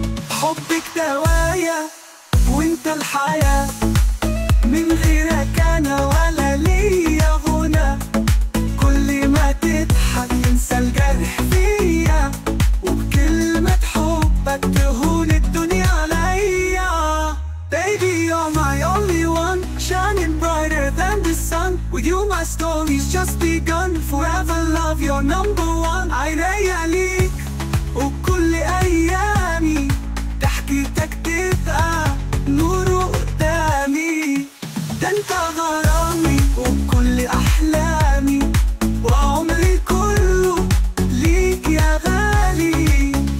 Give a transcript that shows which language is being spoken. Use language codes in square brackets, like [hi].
[ar] حبك دوايا وانت الحياة، من غيرك انا ولا ليا غنى. كل ما تضحك ينسى الجرح فيا، وبكلمة حبك تهون الدنيا عليا. [en] Baby you're my only one, shining brighter than the sun. With you my story's just begun, forever love you're number one. [ar] عينيا ليك وكل ايامي، ضحكتك تبقى نور قدامي. ده انت غرامي وكل احلامي، وعمري كله ليك يا غالي.